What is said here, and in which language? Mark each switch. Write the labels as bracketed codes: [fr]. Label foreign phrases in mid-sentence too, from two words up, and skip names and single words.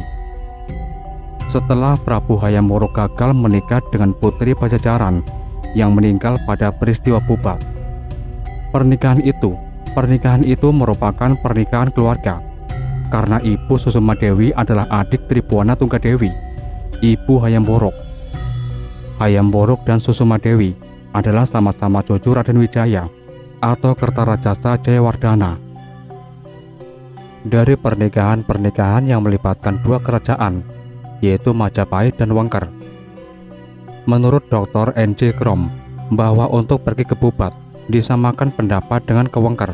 [id] Setelah Prabu Hayam Wuruk gagal menikah dengan putri Pajajaran yang meninggal pada peristiwa Bubat. Pernikahan itu merupakan pernikahan keluarga karena ibu Susuma Dewi adalah adik Tribhuwana Tunggadewi, ibu Hayam Wuruk. Hayam Wuruk dan Susuma Dewi adalah sama-sama cucu Raden Wijaya atau Kertarajasa Jayawardhana. Dari pernikahan yang melibatkan dua kerajaan, yaitu Majapahit dan Wengker. Menurut Dr. N.J. Krom, bahwa untuk pergi ke Bubat disamakan pendapat dengan ke Wengker.